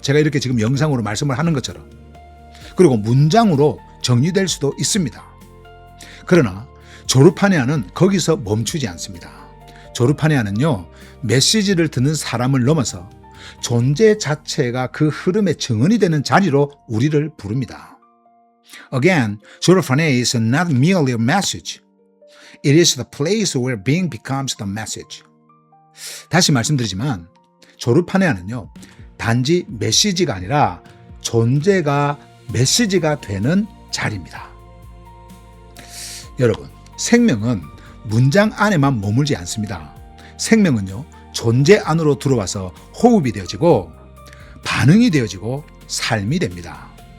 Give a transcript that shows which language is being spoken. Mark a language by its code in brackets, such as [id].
[ko] 제가 이렇게 지금 영상으로 말씀을 하는 것처럼. 그리고 문장으로 정리될 수도 있습니다. 그러나 조르파네아는 거기서 멈추지 않습니다. 조르파네아는요, 메시지를 듣는 사람을 넘어서 존재 자체가 그 흐름의 증언이 되는 자리로 우리를 부릅니다. [en] Again, 조르파네아 is not merely a message. It is the place where being becomes the message. [ko] 다시 말씀드리지만 조르파네아는요, 단지 메시지가 아니라 존재가 메시지가 되는 자리입니다. 여러분, 생명은 문장 안에만 머물지 않습니다. 생명은요, 존재 안으로 들어와서 호흡이 되어지고 반응이 되어지고 삶이 됩니다.